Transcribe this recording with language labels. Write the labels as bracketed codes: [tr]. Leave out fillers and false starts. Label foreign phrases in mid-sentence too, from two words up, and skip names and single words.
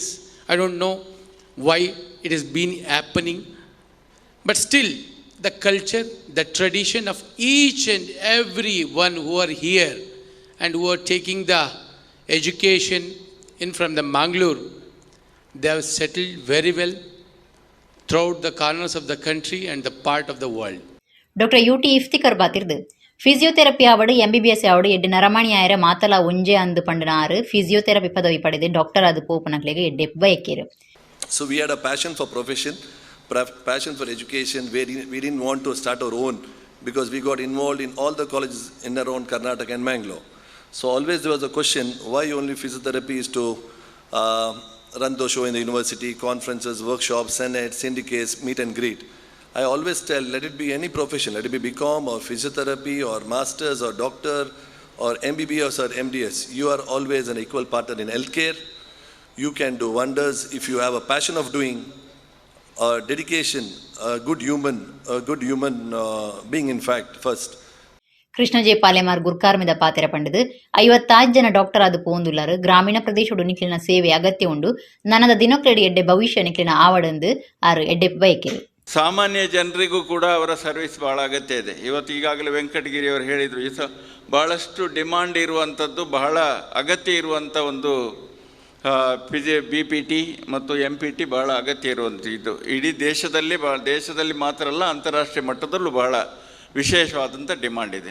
[en] I don't know why it has been happening, but still the culture, the tradition of each and every one who are here and who are taking the education in from the Mangaluru, they have settled very well throughout the corners of the country and the part of the world. [tcy] Dr. UT Iftikar ಬಾತಿರ್ದು ಫಿಸಿಯೋಥೆರಪಿ ಆವಡು ಎಂಬಿಬಿಎಸ್ ಆವಡು ಎಡ್ಡೆ ನರಮಣಿ ಆಯರ ಮಾತಲ ಒಂಜೆ ಅಂದು ಪಂಡನಾರು ಫಿಸಿಯೋಥೆರಪಿ ಪದವಿ ಪಡೆದು ಡಾಕ್ಟರ್ ಅದು ಪೋಪನಕ್ಲೆಗೆ ಎಡ್ಡೆ ಬಯಕೇರು. [en] So we had a passion for profession, passion for education. We didn't want to start our own because we got involved in all the colleges in around Karnataka and Mangalore. So always there was a question, why only physiotherapy is to run the show in the university, conferences, workshops, senate, syndicates, meet and greet. I always tell, let it be any profession, let it be BCom or physiotherapy or masters or doctor or MBBS or MDS. You are always an equal partner in healthcare. You can do wonders if you have a passion of doing, dedication, a good human being in fact first. [tcy] ಕೃಷ್ಣಜೆ ಪಾಲೆಮಾರ್ ಗುರ್ಕಾರ್ಮಿದ ಪಾತೆರ ಪಂಡದು 56 ಜನ ಡಾಕ್ಟರ್ ಆದು ಪೋಂದುಲ್ಲಾರು ಗ್ರಾಮೀಣ ಪ್ರದೇಶಡು ನಿಕ್ಲಿನ ಸೇವೆ ಅಗತ್ಯ ಉಂಡು ನನದ ದಿನಕ್ಲೆಡಿ ಎಡ್ಡೆ ಭವಿಷ್ಯ ನಿಕ್ಲಿನ ಆವಡಂದು ಆರು ಎಡ್ಡೆ ಬಯಕೆರು. [kn] ಸಾಮಾನ್ಯ ಜನರಿಗೂ ಕೂಡ ಅವರ ಸರ್ವಿಸ್ ಭಾಳ ಅಗತ್ಯ ಇದೆ. ಇವತ್ತು ಈಗಾಗಲೇ ವೆಂಕಟಗಿರಿ ಅವರು ಹೇಳಿದರು, ಈ ಭಾಳಷ್ಟು ಡಿಮಾಂಡ್ ಇರುವಂಥದ್ದು, ಬಹಳ ಅಗತ್ಯ ಇರುವಂಥ ಒಂದು BPT ಮತ್ತು MPT ಬಹಳ ಅಗತ್ಯ ಇರುವಂಥದ್ದು. ಇಡೀ ದೇಶದಲ್ಲಿ ಮಾತ್ರ ಅಲ್ಲ, ಅಂತಾರಾಷ್ಟ್ರೀಯ ಮಟ್ಟದಲ್ಲೂ ಬಹಳ ವಿಶೇಷವಾದಂಥ ಡಿಮಾಂಡ್ ಇದೆ.